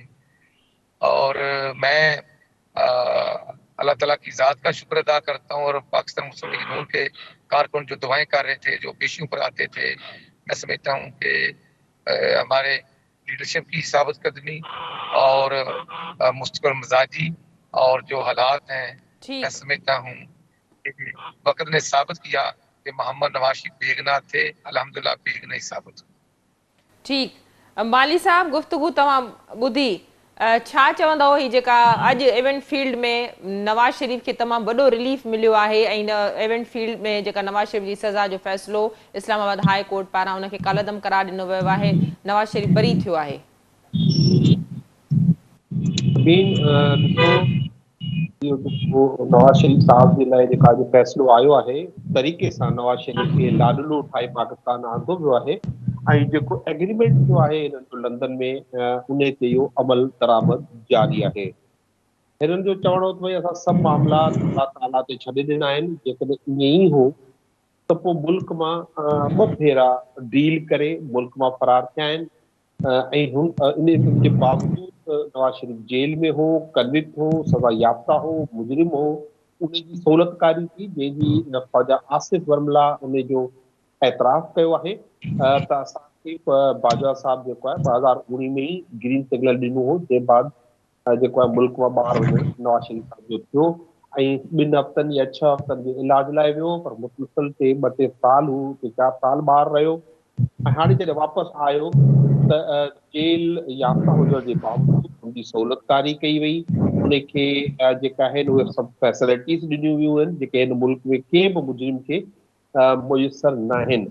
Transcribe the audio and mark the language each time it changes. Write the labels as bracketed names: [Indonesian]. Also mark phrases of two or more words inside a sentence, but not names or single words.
[Urdu] اور میں اللہ تعالیٰ کی ذات کا شکر ادا کرتا ہوں اور پاکستان مسلم لیگ نون کے کارکن جو دعائیں کر رہے تھے، جو پیشیوں پر آتے تھے، میں سمجھتا ہوں کہ ہمارے لیڈرشپ کی ثابت قدمی اور مستقل مزاجی اور جو حالات ہیں، میں ठीक سمجھتا ہوں کہ وقت نے ثابت کیا کہ محمد نوازی بے گناہ تھے. الحمدللہ بے گناہ ہی ثابت ہوا. [Sindhi] ठीक माली साहब गुफ्तगू तमाम बुधी छा चवंदव ही जेका अॼु एवेंट फील्ड में नवाज शरीफ के तमाम वॾो रिलीफ मिलियो आहे ऐं एवेंट फील्ड में जेका नवाज शरीफ जी सज़ा जो फ़ैसिलो इस्लामाबाद हाई कोर्ट पारां उनखे कालदम करार ॾिनो वियो आहे, नवाज शरीफ बरी थियो आहे? नवाज शरीफ साहब जे लाइ जेका जो फ़ैसिलो आयो आहे तरीक़े सां नवाज शरीफ खे लाडलो ठाहे पाकिस्तान आंदो वियो आहे ऐं जेको एग्रीमेंट थियो आहे हिननि जो लंदन में उन ते इहो अमल दरामद जारी आहे। हिननि जो चवणो त भई असां सभु मामला अल्लाह ताला ते छॾे ॾिना आहिनि। जेकॾहिं ईअं ई हो त पोइ मुल्क मां ॿ भेरा डील करे मुल्क मां फरार थिया आहिनि। इन जे बावजूद नवाज शरीफ जेल में हो, कन्विक्ट हो, सज़ा याफ्ता हो, मुजरिम हो। उनजी सहूलतकारी थी जंहिंजी ख्वाजा आसिफ वर्मला उन जो एतराफ़ कयो आहे त असांखे बाजवा साहब जेको आहे 2019 में ई [English] green signal [Sindhi] ॾिनो हो, जे बाद जेको आहे मुल्क मां ॿाहिरि वञणु नवाज शरीफ साहब जो थियो ऐं 2 हफ़्तनि या 6 हफ़्तनि जे इलाज लाइ वियो, पर मुसलसल 2-3 साल हू 4 साल ॿाहिरि रहियो ऐं हाणे जॾहिं वापसि आयो त जेल याफ्ता हुजण जे बावजूदि हुनजी सहूलतकारी कई वई, उनखे जेका आहिनि उहे सभु फैसिलिटीज़ ॾिनियूं वियूं आहिनि जेके हिन मुल्क में कंहिं बि मुजरिम खे मुयसर न आहिनि।